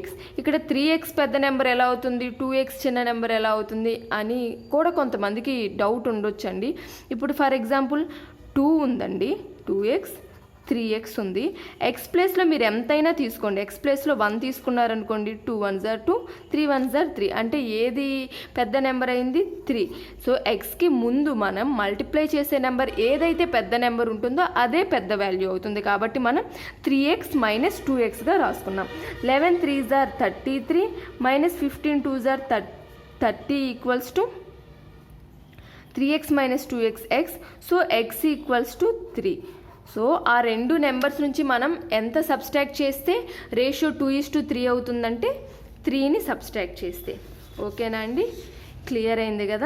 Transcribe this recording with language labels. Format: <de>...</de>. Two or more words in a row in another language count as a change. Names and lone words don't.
<te>ఇక్కడ 3x పెద్ద నెంబర్ ఎలా అవుతుంది, 2x చిన్న నెంబర్ ఎలా అవుతుంది అని కూడా కొంతమందికి డౌట్ ఉండొచ్చండి. ఇప్పుడు</te> <en>for example</en> <te>2 ఉందండి, 2x 3x ఉంది. ఎక్స్ ప్లేస్లో మీరు ఎంతైనా తీసుకోండి. ఎక్స్ ప్లేస్లో 1 తీసుకున్నారనుకోండి,</te> <en>2 1s are 2, 3 1s are 3.</en> <te>అంటే ఏది పెద్ద నెంబర్ అయింది 3. సో ఎక్స్కి ముందు మనం మల్టిప్లై చేసే నెంబర్ ఏదైతే పెద్ద నెంబర్ ఉంటుందో అదే పెద్ద వాల్యూ అవుతుంది. కాబట్టి మనం 3x - 2xగా రాసుకున్నాం.</te> <en>11 3s are 33 - 15 2s are 30 = 3x - 2x x.</en> <te>సో x = 3. సో ఆ రెండు నెంబర్స్ నుంచి మనం ఎంత సబ్స్ట్రాక్ట్ చేస్తే రేషియో 2:3 అవుతుందంటే 3ని సబ్స్ట్రాక్ట్ చేస్తే. ఓకేనా అండి. క్లియర్ అయింది కదా.</te>